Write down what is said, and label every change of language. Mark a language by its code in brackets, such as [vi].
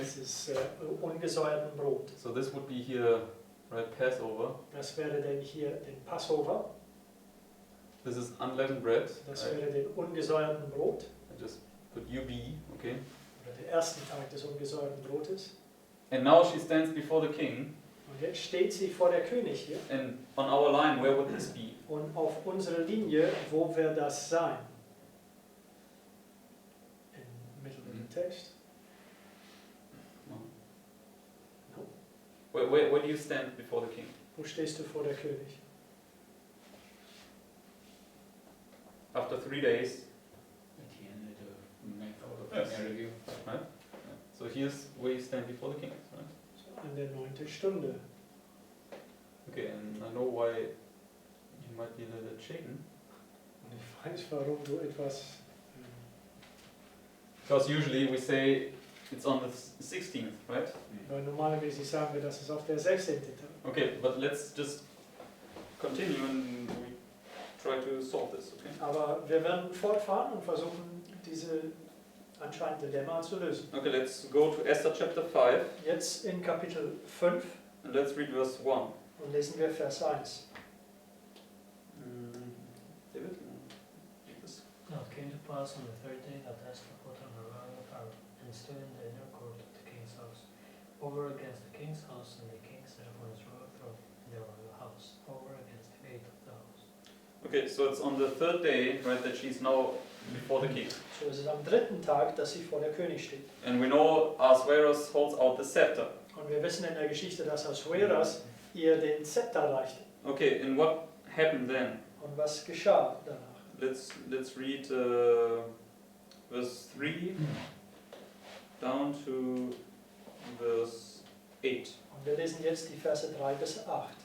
[de] Das ist ungesäuerten Brot. [en] So this would be here, right, Passover. [de] Das wäre dann hier den Passover. [en] This is unleavened bread. [de] Das wäre den ungesäuerten Brot. [en] I just put UB, okay. [de] Oder den ersten Tag des ungesäuerten Brotes. [en] And now she stands before the king. [de] Und jetzt steht sie vor der König hier. [en] And on our line, where would this be? [de] Und auf unserer Linie, wo wird das sein? Im Mittel Mhm. des Text. [en] No. No. Where do you stand before the king? [de] Wo stehst du vor der König? [en] After 3 days. At the end of the method of Yes. the review. Right? So here's where you stand before the king, right? [de] An der 9. Stunde. [en] Okay, and I know why you might be a little bit shaken. [de] Und ich weiß, warum du etwas... [en] Because usually we say it's on the 16th, right? [de] Weil normalerweise sagen wir, dass es auf der 16. Tag. [en] Okay, but let's just continue and we try to solve this, okay? [de] Aber wir werden fortfahren und versuchen, diese anscheinend Dilemma zu lösen. [en] Okay, let's go to Esther chapter 5 [de] Jetzt in Kapitel 5 [en] and let's read verse 1. [de] und lesen wir Vers 1. [en] David, read this. Now it came to pass on the third day that Esther put on her royal apparel and stood in the inner court of the king's house, over against the king's house, and the king sat upon his royal throne in the royal house, over against the gate of the house. Okay, so it's on the third day, right, that she's now before the king. [de] So ist es am dritten Tag, dass sie vor der König steht. [en] And we know Ahasuerus holds out the scepter. [de] Und wir wissen in der Geschichte, dass Ahasuerus ihr den Zepter reichte. [en] Okay, and what happened then? [de] Und was geschah danach? [en] Let's read verse 3 down to verse 8. [de] Und wir lesen jetzt die Verse 3 bis 8.